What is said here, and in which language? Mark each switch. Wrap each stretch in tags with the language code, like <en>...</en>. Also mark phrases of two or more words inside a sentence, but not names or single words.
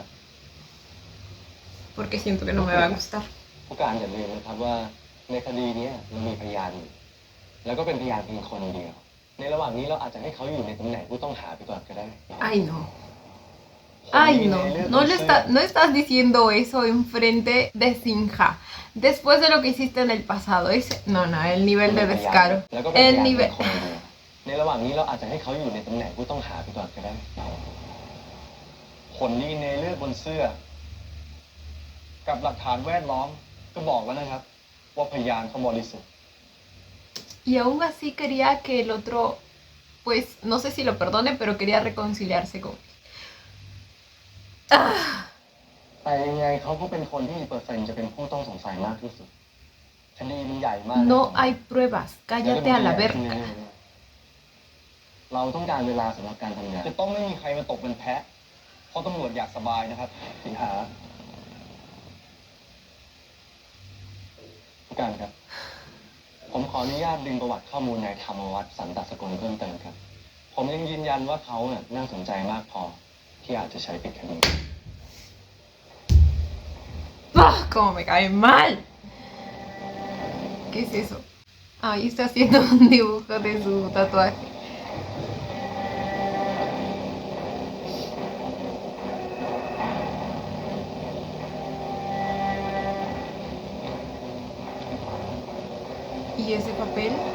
<es>Porque siento que no me va a gustar.</es> <th>ผู้การอย่าลืมนะครับว่าในคดีนี้เรามีพยานอยู่แล้วก็เป็นพยานเพียงคนเดียว ในระหว่างนี้เราอาจจะให้เขาอยู่ในตำแหน่งผู้ต้องหาไปก่อนก็ได้</th> <es>Ay, no. Ay, no. No estás diciendo eso enfrente de Sinja. Después de lo que hiciste en el pasado. No, el nivel de descaro.</es> <th>แล้วก็เป็นพ</th> <es>El</es> <th>ยานเพีย</th> <es>nivel...</es> <th>งคนเดียวในระหว่างนี้เราอาจจะให้เขาอยู่ในตำแหน่งผู้ต้องหาไปก่อนก็ได้ผลดีเนเลือดบนเสื้อ กับหลักฐานแวดล้อมก็บอกแล้วนะครับ ว่าพยานเขาบริสุทธิ์</th> <es>Y aún así quería que el otro, pues, no sé si lo perdone, pero quería reconciliarse con él. Ah,</es> <th>แต่ยังไงเขาก็เป็นคนที่มีเปอร์เซ็นต์จะเป็นผู้ต้องสงสัยมากที่สุดคดีมันใหญ่มาก</th> <es>no hay pruebas. Cállate a la</es> <th>แล้วก็</th> <es>verga.</es> <th>เราต้องการเวลาสำหรับการทำงานจะต้องไม่มีใครมาตกเป็นแพะ เพราะตำรวจอยากสบายนะครับ สิงหาผู้การครับ ผมขออนุญาตดึงประวัติข้อมูลนายธรรมวัฒน์สันตสกลเพิ่มเติมครับ ผมยังยืนยันว่าเขาเนี่ยน่าสนใจมากพอ ที่อาจจะใช้ปิดคดี</th> <es>¡Ah! ¡Cómo me cae mal! ¿Qué es eso? Ahí está haciendo un dibujo de su tatuaje. ¿Y ese papel?</es>